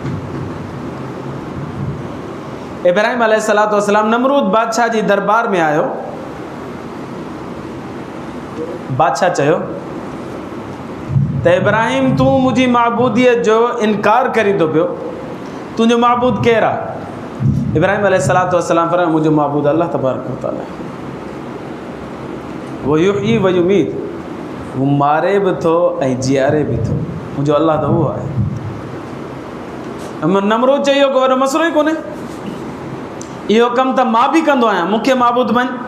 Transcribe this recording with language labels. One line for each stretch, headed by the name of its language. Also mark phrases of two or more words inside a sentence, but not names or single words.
Sindhi: इब्राहिम
Arabic: عليه الصلاة والسلام
Sindhi: नमरूद बादशाह जी दरबार में आयो। बादशाह चयो त इब्राहिम तूं मुंहिंजी माबूदियत जो इनकार करी थो पियो, तुंहिंजो माबूद केरु आहे? इब्राहिम
Arabic: عليه الصلاة والسلام
Sindhi: फरमायो मुंहिंजो माबूद
Arabic: الله تبارك وتعالى
Sindhi: आहे।
Arabic: هو يحيي ويميت,
Sindhi: वो मारे बि थो ऐं जीआरे बि थो, मुंहिंजो अल्लाह त उहो आहे। नमरूद चयो को वॾो मसइलो ई कोन्हे, इहो कमु त मां बि कंदो आहियां, मूंखे माबूद बण।